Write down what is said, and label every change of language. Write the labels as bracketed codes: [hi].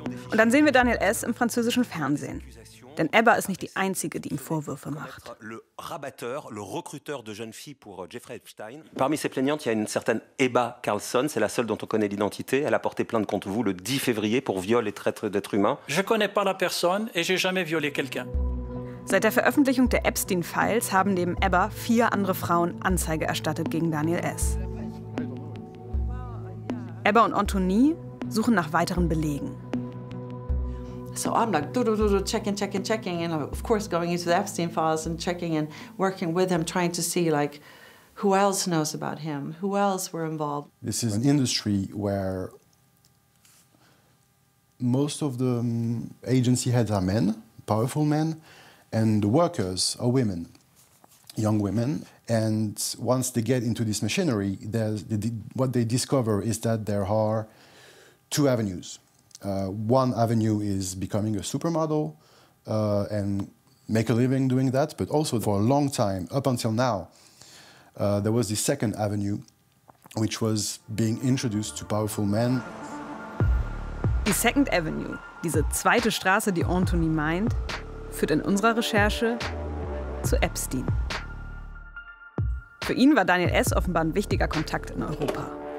[de] Und dann sehen wir Daniel S. im französischen Fernsehen. Denn Ebba ist nicht die Einzige, die ihm Vorwürfe macht. [fr] Le rabatteur, le recruteur de jeunes filles pour Jeffrey Epstein. Parmi ces plaignantes, il y a une certaine Ebba Karlsson. C'est la seule dont on connaît l'identité. Elle a porté plainte contre vous le 10 février pour viol et traite d'êtres humains. Je connais pas la personne et j'ai jamais violé quelqu'un. [de] Seit der Veröffentlichung der Epstein-Files haben neben Ebba vier andere Frauen Anzeige erstattet gegen Daniel S. Ebba und Anthony suchen nach weiteren Belegen. [en] So I'm like checking, and of course going into the Epstein files and checking and working with him, trying to see like who else knows about him, who else were involved. This is an industry where most of the agency heads are men, powerful men, and the workers are women, young women. And once they get into this machinery, what they discover is that there are two avenues. One avenue is becoming a supermodel and make a living doing that. But also for a long time, up until now, there was the second avenue, which was being introduced to powerful men. [de] Die Second Avenue, diese zweite Straße, die Anthony meint, führt in unserer Recherche zu Epstein. Für ihn war Daniel S. offenbar ein wichtiger Kontakt in Europa.